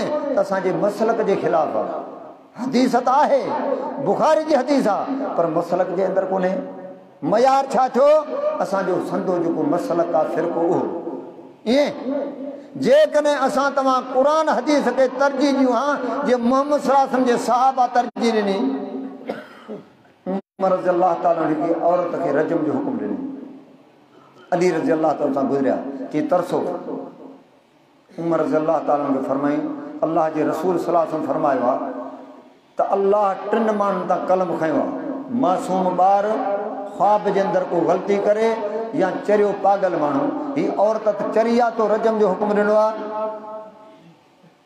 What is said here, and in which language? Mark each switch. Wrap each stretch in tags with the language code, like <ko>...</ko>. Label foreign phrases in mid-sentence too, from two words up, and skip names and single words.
<sd>त असांजे मसलक जे ख़िलाफ़ आहे। हदीस त आहे, बुखारी जी हदीस आहे, पर मसलक जे अंदरि कोन्हे। मयार छा थियो? असांजो संदो जेको मसलक आहे फ़िरक़ो उहो। ईअं जेकॾहिं असां तव्हां क़ुरान हदीस खे तरजीह ॾियूं हा, जे मोहम्मद सल्लल्लाहु अलैहि वसल्लम जे सहाबा तरजीह ॾिनी। उमर</sd> <ar>رضي الله تعالى عنه</ar> <sd>हिकिड़ी औरत खे रजम जो हुकुम ॾिनो। अली</sd> <ar>رضي الله تعالى</ar> <sd>सां गुज़रिया, चई तरसो। उमर</sd> <ar>رضي الله تعالى عنه</ar> <sd>फरमाई, अल्लाह जे रसूल</sd> <ar>صلى الله عليه وسلم</ar> <sd>फरमायो आहे त अल्लाह 3 माण्हुनि तां कलम खयो आहे। मासूम ॿार, ख्वाब जे अंदरि को ग़लती करे, या चरियो पागल माण्हू। ही औरत चरी आहे तो रजम जो हुकुम ॾिनो आहे।</sd>